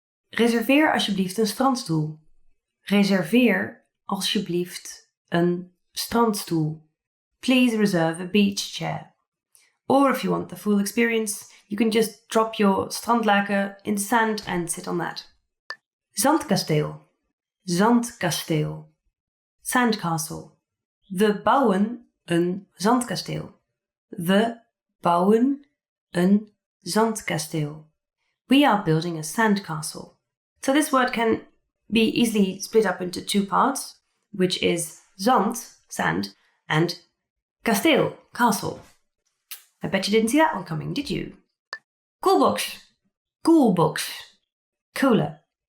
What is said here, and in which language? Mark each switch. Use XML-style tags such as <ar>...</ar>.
<nl>Reserveer alsjeblieft een strandstoel. Reserveer alsjeblieft een strandstoel.</nl> <en>Please reserve a beach chair. Or if you want the full experience, you can just drop your strandlaken in the sand and sit on that.</en> <nl>Zandkasteel. Zandkasteel. Sandcastle. We bouwen een zandkasteel. We bouwen een zandkasteel.</nl> <en>We are building a sandcastle. So this word can be easily split up into two parts, which is zand, sand, and kasteel, castle. I bet you didn't see that one coming, did you?</en> <nl>Coolbox. Coolbox. Cooler.</nl>